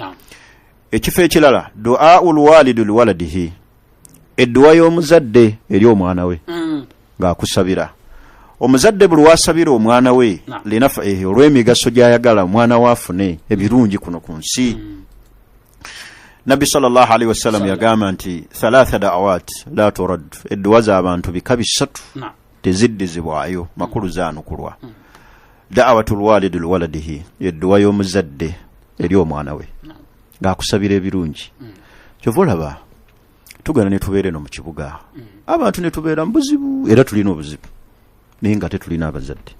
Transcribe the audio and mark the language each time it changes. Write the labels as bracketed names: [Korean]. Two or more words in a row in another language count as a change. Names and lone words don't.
[Ganda] Ekifo ekirala [Arabic] دعاء الوالد لولده, [Ganda] edduwa y'omuzadde eri omwana we ng'akusabira. Omuzadde buli wasabira omwana we linafaihi, olw'emigaso gy'ayagala omwana we afune ebirungi kuno ku nsi. Nabbi [Arabic] صلى الله عليه وسلم [Ganda] yagamba nti 3 [Arabic] دعوات لا ترد, [Ganda] edduwa z'abantu bika 3 teziddizibwayo, makulu zaanukulwa. [Arabic] دعوة الوالد لولده, [Ganda] edduwa y'omuzadde eri omwana we. ng'akusabira ebirungi kyova olaba tugana ne tubeera eno mu kibuga abantu ne tubeera mu buzibu era tulina obuzibu naye nga tetulina abazadde